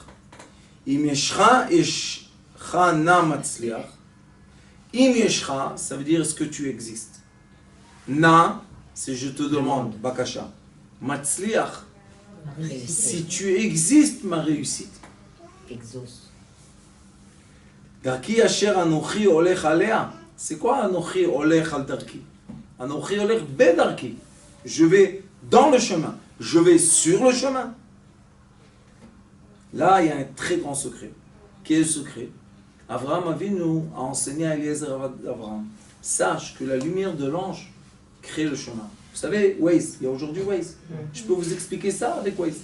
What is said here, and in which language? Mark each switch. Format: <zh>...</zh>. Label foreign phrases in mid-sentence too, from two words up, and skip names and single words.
<he>אם ישך נא מצליח. אם ישך,</he> <fr>ça veut dire est-ce que tu existes. Na, c'est je te demande, bakasha. Matzliach, si tu existes, ma réussite. Exauce.</fr> <he>דרכי אשר אנכי הולך עליה.</he> <fr>C'est quoi</fr> <he>אנכי הולך על דרכי? אנכי הולך בדרכי.</he> <fr>Je vais dans le chemin. Je vais sur le chemin. Là, il y a un très grand secret. Quel est le secret? Abraham Avinu a enseigné à Eliezer Abraham. Sache que la lumière de l'ange crée le chemin. Vous savez, Waze, il y a aujourd'hui Waze. Je peux vous expliquer ça avec Waze.</fr>